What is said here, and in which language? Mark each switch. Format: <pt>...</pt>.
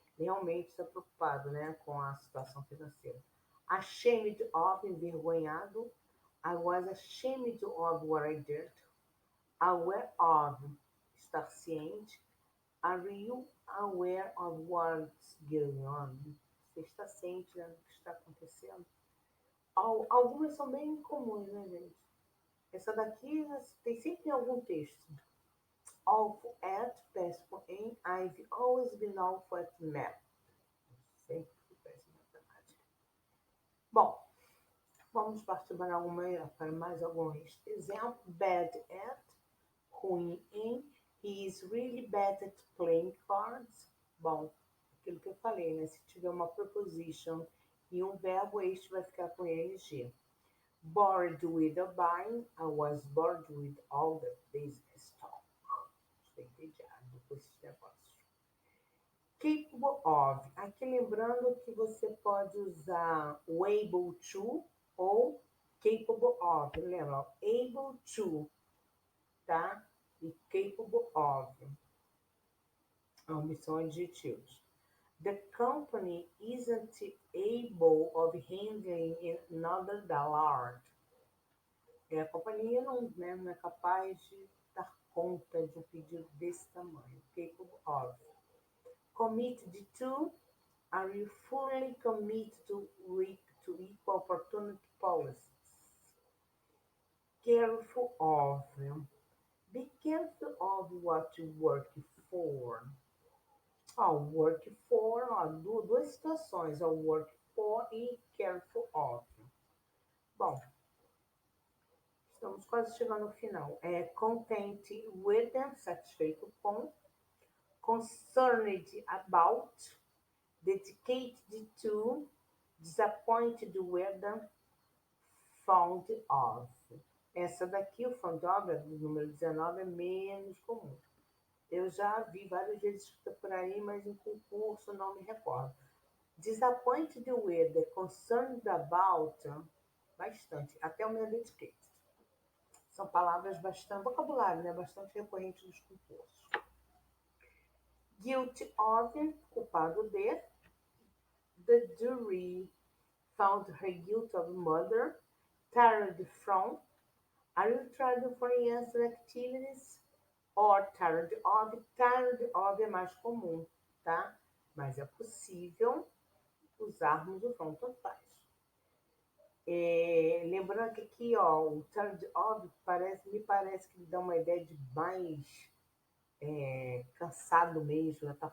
<pt>Realmente está preocupado, né, com a situação financeira.</pt> <en>Ashamed of,</en> <pt>envergonhado.</pt> <en>I was ashamed of what I did. Aware of,</en> <pt>estar ciente.</pt> <en>Are you aware of what's going on?</en> <pt>Você está ciente, né, do que está acontecendo? Algumas são bem comuns, né, gente? Essa daqui tem sempre em algum texto.</pt> <en>Awful at,</en> <pt>péssimo em.</pt> <en>I've always been awful at math.</en> <pt>Sempre fui péssimo em matemática. Bom, vamos partir para mais alguns exemplos.</pt> <en>Bad at,</en> <pt>ruim em.</pt> <en>He is really bad at playing cards.</en> <pt>Bom, aquilo que eu falei, né? Se tiver uma preposition e um verbo, este vai ficar com ing.</pt> <en>Bored with a buying. I was bored with all the business talk.</en> <pt>Estou entediado com esses negócios. Capable of. Aqui lembrando que você pode usar o able to ou capable of. Lembra? Able to, tá? E capable of. Ambos são adjetivos.</pt> <en>The company isn't able of handling another large.</en> <pt>A companhia não é capaz de dar conta de um pedido desse tamanho.</pt> <en>Capable of. Committed to. Are you fully committed to equal opportunity policies? Careful of. Be careful of what you work for. Work for,</en> <pt>duas situações,</pt> <en>work for e careful of.</en> <pt>Bom, estamos quase chegando ao final.</pt> <en>Content with,</en> <pt>satisfeito com.</pt> <en>Concerned about. Dedicated to. Disappointed with. Fond of.</en> <pt>Essa daqui, o fond of, número 19, é menos comum. Eu já vi várias vezes escrita por aí, mas em concurso não me recordo.</pt> <en>Disappointed with, concerned about,</en> <pt>bastante. Até o meu dedicated. São palavras bastante, vocabulário, né? Bastante recorrente nos concursos. Guilty of, culpado de.</pt> <en>The jury found her guilty of murder. Tired from. Are you tired for answer activities?</en> <pt>Or tired of é mais comum, tá? Mas é possível usarmos o from, tanto faz. Lembrando que aqui, o tired of me parece que dá uma ideia de mais cansado mesmo, né?</pt>